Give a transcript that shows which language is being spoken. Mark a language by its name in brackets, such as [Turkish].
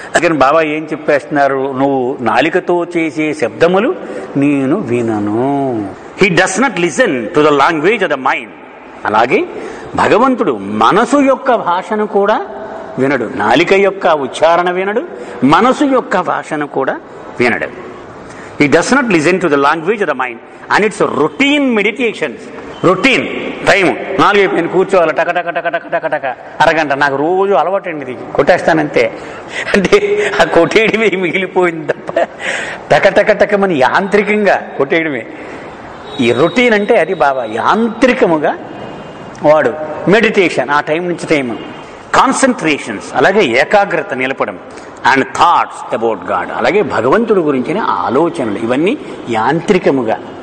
[Telugu] అందుకని బాబా ఏం చెప్పేస్తున్నారు, నువ్వు నాలికతో చేసే శబ్దములు నేను వినను. [English] He does not listen to the language of the mind. [Telugu] అలాగే భగవంతుడు మనసు యొక్క భాషను కూడా వినడు. నాలిక యొక్క ఉచ్చారణ వినడు, మనసు యొక్క భాషను కూడా వినడు. [English] He does not listen to the language of the mind and its routine meditations. [Telugu] Routine time 4 అయిపోయింది కూర్చోవాలి, టక టక టక టక టక టక అరగంట. నాకు రోజు అలవాటండి, ఇది కొట్టేస్తానంతే. అంటే ఆ కొట్టేయడమే మిగిలిపోయింది తప్ప టక టక టకమని యాంత్రికంగా కొట్టేయడమే. ఈ రొటీన్ అంటే అది బాబా యాంత్రికముగా వాడు మెడిటేషన్, ఆ టైం నుంచి టైం, కాన్సన్ట్రేషన్స్, అలాగే ఏకాగ్రత నిలపడం, [English] and thoughts about God, [Telugu] అలాగే భగవంతుడి గురించిన ఆలోచనలు, ఇవన్నీ యాంత్రికముగా.